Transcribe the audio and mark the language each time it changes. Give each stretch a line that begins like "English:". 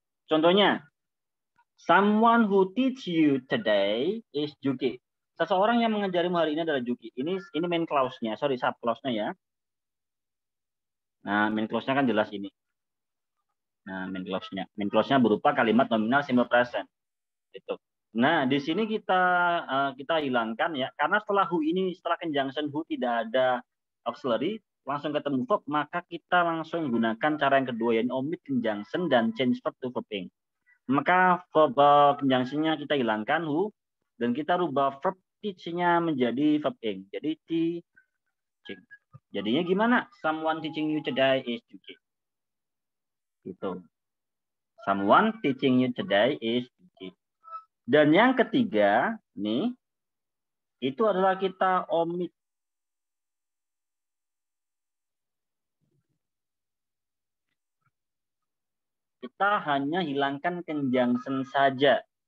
Indonesian: Contohnya,
English: someone who teach you today is Juki.
Indonesian: Seseorang yang mengajarimu hari ini adalah Juki. Ini main clause-nya, sorry, sub clause-nya ya. Nah, main clause-nya kan jelas ini. Nah, main clause-nya. Main clause-nya berupa kalimat nominal simple present. Itu. Nah, di sini kita hilangkan ya, karena setelah conjunction who tidak ada auxiliary, langsung ketemu verb, maka kita langsung gunakan cara yang kedua, yaitu
English: omit conjunction
Indonesian: dan
English: change verb to verb ing.
Indonesian: Maka verb conjunction-nya kita hilangkan who, dan kita rubah verb teach-nya menjadi verb ing. Jadi teaching. Jadinya gimana?
English: Someone teaching you today is Juki.
Indonesian: Gitu.
English: Someone teaching you today is Juki.
Indonesian: Dan yang ketiga, nih, itu adalah kita omit kita hanya hilangkan conjunction saja.